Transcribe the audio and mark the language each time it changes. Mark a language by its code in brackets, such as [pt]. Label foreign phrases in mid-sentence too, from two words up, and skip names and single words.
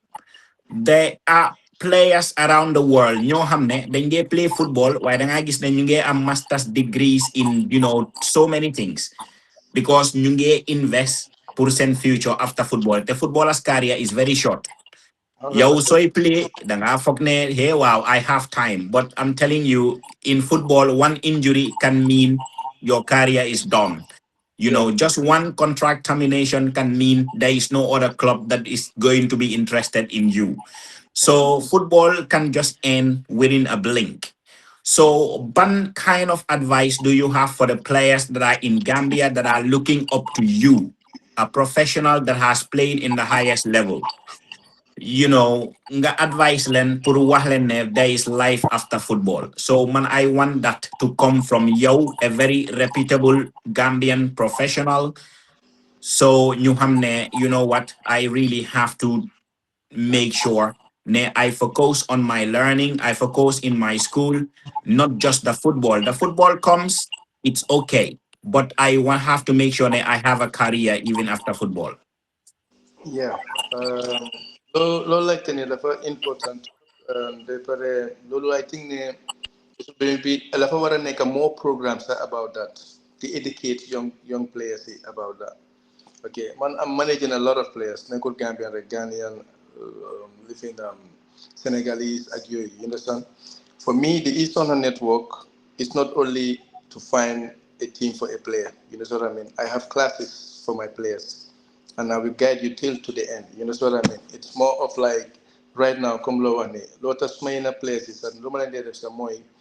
[en] There are players around the world [wo] ñoo xam ne dañ dee [en] play football [wo] waaye da nga gis ne ñu ngi am [en] master's degrees in, you know, so many things because [wo] ñu ngi [en] invest pour seen future after football. The footballer's career is very short. [wo] Yow [en] 100%. [wo] soy play da nga foog ne [en] hey wow I have time, but I'm telling you in football one injury can mean your career is done. You Yeah. know, just one contract termination can mean there is no other club that is going to be interested in you. So football can just end within a blink. So, what kind of advice do you have for the players that are in Gambia that are looking up to you, a professional that has played in the highest level? You know, [wo] nga advice len pour wax len ne [en] there is life after football. So man, I want that to come from you, a very reputable Gambian professional. So you hamne, you know what, I really have to make sure ne I focus on my learning, I focus in my school, not just the football. The football comes, it's okay. But I want have to make sure that I have a career even after football. Yeah. [wo] Loolu laajte ne dafa important. Ba pare loolu [en] I think ne maybe [wo] dafa war a nekk [en] more programs about that to educate young players about that. Okay, man, I'm managing a lot of players. [wo] Nekkul Gambian rek Ghanaian, living Senegalese ak yooyu. [en] You understand? For me, the Eastern Network is not only to find a team for a player. You know what I mean? I have classes for my players, and I will guide you till to the end. You know what I mean? It's more of like right now, come low one. Lot of minor players is that normally there's a more.